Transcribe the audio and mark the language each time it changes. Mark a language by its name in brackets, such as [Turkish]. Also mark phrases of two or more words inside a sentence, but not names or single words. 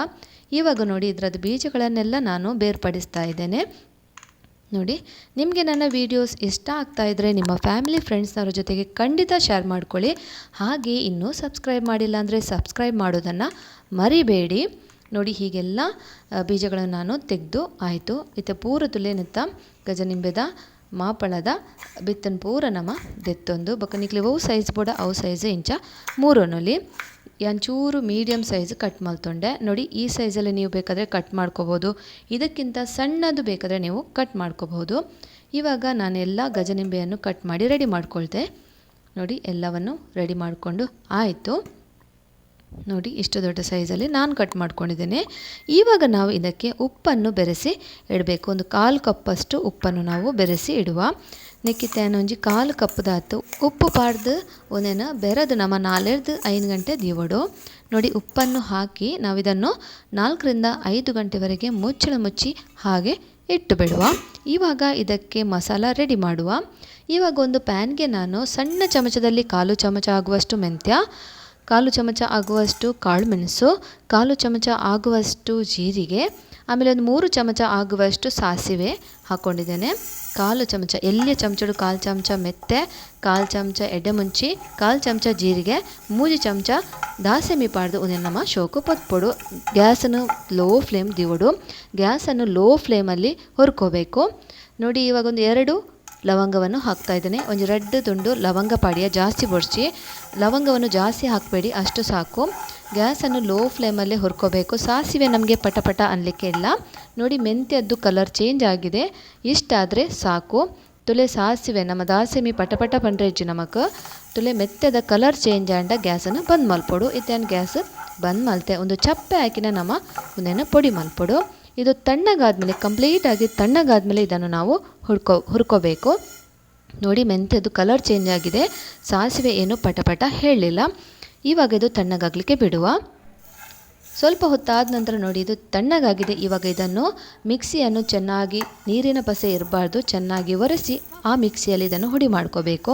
[Kannada] ಇವಾಗ ನೋಡಿ ಇದರದ್ದು ಬೀಜಗಳನ್ನೆಲ್ಲ ನಾನು ಬೇರ್ಪಡಿಸ್ತಾ ಇದ್ದೇನೆ. ನೋಡಿ, ನಿಮಗೆ ನನ್ನ ವೀಡಿಯೋಸ್ ಇಷ್ಟ ಆಗ್ತಾ ಇದ್ದರೆ ನಿಮ್ಮ [English] family friends-navra [Kannada] ಜೊತೆಗೆ ಖಂಡಿತ ಶೇರ್ ಮಾಡ್ಕೊಳ್ಳಿ. ಹಾಗೆ ಇನ್ನೂ ಸಬ್ಸ್ಕ್ರೈಬ್ ಮಾಡಿಲ್ಲ ಅಂದರೆ ಸಬ್ಸ್ಕ್ರೈಬ್ ಮಾಡೋದನ್ನು ಮರಿಬೇಡಿ. ನೋಡಿ, ಹೀಗೆಲ್ಲ ಬೀಜಗಳನ್ನು ನಾನು ತೆಗೆದು ಆಯಿತು. [Tulu] ಇತ್ತೆ ಪೂರ ತುಲೆನಿತ್ತ ಗಜನಿಂಬೆದ ಮಾಪಳದ ಬಿತ್ತನ ಪೂರ ನಮ ದೆತ್ತೊಂದು ಬೊಕ್ಕ ನಿಕ್ಲಿ ಅವು ಸೈಜ್ ಬೋಡ ಅವು ಸೈಜ್ ಇಂಚ ಮೂರೊನೊಲಿ ಒಂಚೂರು [English] medium size cut [Tulu] ಮಲ್ತೊಂಡೆ. [Kannada] ನೋಡಿ, ಈ ಸೈಜಲ್ಲಿ ನೀವು ಬೇಕಾದರೆ ಕಟ್ ಮಾಡ್ಕೋಬೋದು, ಇದಕ್ಕಿಂತ ಸಣ್ಣದು ಬೇಕಾದರೆ ನೀವು ಕಟ್ ಮಾಡ್ಕೋಬಹುದು. ಇವಾಗ ನಾನೆಲ್ಲ ಗಜನಿಂಬೆಯನ್ನು ಕಟ್ ಮಾಡಿ ರೆಡಿ ಮಾಡ್ಕೊಳ್ತೆ. ನೋಡಿ, ಎಲ್ಲವನ್ನು ರೆಡಿ ಮಾಡಿಕೊಂಡು ಆಯಿತು. ನೋಡಿ, ಇಷ್ಟು ದೊಡ್ಡ ಸೈಜಲ್ಲಿ ನಾನು ಕಟ್ ಮಾಡ್ಕೊಂಡಿದ್ದೇನೆ. ಇವಾಗ ನಾವು ಇದಕ್ಕೆ ಉಪ್ಪನ್ನು ಬೆರೆಸಿ ಇಡಬೇಕು. ಒಂದು 1/4 ಕಪ್ಪಷ್ಟು ಉಪ್ಪನ್ನು ನಾವು ಬೆರೆಸಿ ಇಡುವ. [Tulu] ನೆಕ್ಕಿತ್ತೇನು ಒಂಜಿ 1/4 ಕಪ್ದಾತು ಉಪ್ಪು ಪಾಡ್ದು ಒಂದೇನು ಬೆರೆದು ನಮ್ಮ 4-5 ಗಂಟೆ ದೀವಡು. [Kannada] ನೋಡಿ, ಉಪ್ಪನ್ನು ಹಾಕಿ ನಾವಿದನ್ನು 4ರಿಂದ 5 ಗಂಟೆವರೆಗೆ ಮುಚ್ಚಿ ಹಾಗೆ ಇಟ್ಟು ಬಿಡುವ. ಇವಾಗ ಇದಕ್ಕೆ ಮಸಾಲ ರೆಡಿ ಮಾಡುವ. ಇವಾಗ ಒಂದು ಪ್ಯಾನ್ಗೆ ನಾನು ಸಣ್ಣ ಚಮಚದಲ್ಲಿ 1/4 ಚಮಚ ಆಗುವಷ್ಟು ಮೆಂತ್ಯ, 1/4 ಚಮಚ ಆಗುವಷ್ಟು ಕಾಳು ಮೆಣಸು, 1/4 ಚಮಚ ಆಗುವಷ್ಟು ಜೀರಿಗೆ, ಆಮೇಲೆ ಒಂದು 3 ಚಮಚ ಆಗುವಷ್ಟು ಸಾಸಿವೆ ಹಾಕ್ಕೊಂಡಿದ್ದೇನೆ. [Tulu] 1/4 ಚಮಚ ಎಲ್ಲಿಯ ಚಮಚಡು 1/4 ಚಮಚ ಮೆತ್ತೆ, 1/4 ಚಮಚ ಎಡ್ಡೆಮುಂಚಿ, 1/4 ಚಮಚ ಜೀರಿಗೆ, 3 ಚಮಚ ದಾಸೆಮಿ ಪಾಡ್ದು ಒಂದು ನಮ್ಮ ಶೋಕು ಪೊತ್ಪೊಡು. ಗ್ಯಾಸನ್ನು [English] low flame [Tulu] ದಿವಡು. [Kannada] ಗ್ಯಾಸನ್ನು [English] low flame-alli [Kannada] ಹುರ್ಕೋಬೇಕು. ನೋಡಿ, ಇವಾಗ ಒಂದು 2 ಲವಂಗವನ್ನು ಹಾಕ್ತಾ ಇದ್ದೇನೆ. [Tulu] ಒಂದು 2 ತುಂಡು ಲವಂಗ ಪಾಡಿಯ ಜಾಸ್ತಿ ಬೊಡ್ಸಿ. [Kannada] ಲವಂಗವನ್ನು ಜಾಸ್ತಿ ಹಾಕಬೇಡಿ, ಅಷ್ಟು ಸಾಕು. ಗ್ಯಾಸನ್ನು [English] low flame-alle [Kannada] ಹುರ್ಕೋಬೇಕು. ಸಾಸಿವೆ ನಮಗೆ ಪಟಪಟ ಅನ್ನಲಿಕ್ಕೆ ಇಲ್ಲ. ನೋಡಿ, ಮೆಂತ್ಯದ್ದು [English] colour change [Kannada] ಆಗಿದೆ, ಇಷ್ಟಾದರೆ ಸಾಕು. [Tulu] ತುಲೆ ಸಾಸಿವೆ ನಮ್ಮ ದಾಸೆಮಿ ಪಟಪಟ ಪಂಡ್ರೆಜ್ಜಿ ನಮಕ್ ತುಲೆ ಮೆತ್ತದ [English] colour change [Tulu] ಆಂಡ ಗ್ಯಾಸನ್ನು ಬಂದ್ ಮಲ್ಪೊಡು. ಇತ್ತೇನು ಗ್ಯಾಸ್ ಬಂದ್ ಮಲ್ತೆ ಒಂದು ಚಪ್ಪೆ ಹಾಕಿನ ನಮ್ಮ ಒಂದೇನು ಪೊಡಿ ಮಲ್ಪೊಡು. [Kannada] ಇದು ತಣ್ಣಗಾದ್ಮೇಲೆ ಕಂಪ್ಲೀಟಾಗಿ ತಣ್ಣಗಾದ್ಮೇಲೆ ಇದನ್ನು ನಾವು ಹುರ್ಕೋಬೇಕು. ನೋಡಿ, ಮೆಂತ್ಯದ್ದು [English] colour change [Kannada] ಆಗಿದೆ, ಸಾಸಿವೆ ಏನು ಪಟಪಟ ಹೇಳಲಿಲ್ಲ. ಇವಾಗ ಇದು ತಣ್ಣಗಾಗಲಿಕ್ಕೆ ಬಿಡುವ. ಸ್ವಲ್ಪ ಹೊತ್ತಾದ ನಂತರ ನೋಡಿ, ಇದು ತಣ್ಣಗಾಗಿದೆ. ಇವಾಗ ಇದನ್ನು ಮಿಕ್ಸಿಯನ್ನು ಚೆನ್ನಾಗಿ, ನೀರಿನ ಪಸೆ ಇರಬಾರ್ದು, ಚೆನ್ನಾಗಿ ಒರೆಸಿ ಆ ಮಿಕ್ಸಿಯಲ್ಲಿ ಇದನ್ನು ಹುಡಿ ಮಾಡ್ಕೋಬೇಕು.